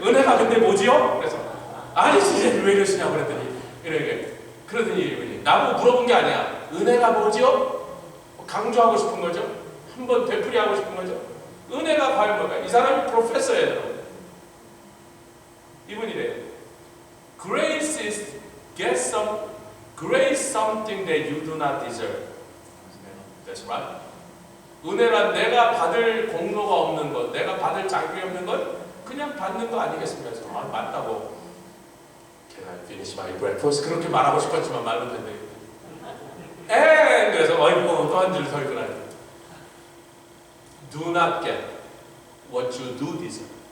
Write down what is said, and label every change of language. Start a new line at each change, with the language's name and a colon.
Korean: 은혜가 근데 뭐지요? 그래서 아니 진짜 왜 이러시냐고 그랬더니 이렇게 그러더니 나보고 물어본 게 아니야. 은혜가 뭐지요? 강조하고 싶은 거죠. 한번 되풀이하고 싶은 거죠. 은혜가 과연 뭘까? 이 사람이 프로페서예요. 이분이래요.
English: Grace is grace something that you do not deserve. That's right.
Korean: 은혜란 내가 받을 공로가 없는 것, 내가 받을 자격이 없는 것, 그냥 받는 거 아니겠습니까? 그래서 맞다고.
English: Can I finish my breakfast?
Korean: 그렇게 말하고 싶었지만 말로 된대. 그래서 어이구 또 한 줄 설교하니.
English: Do not get what you do deserve.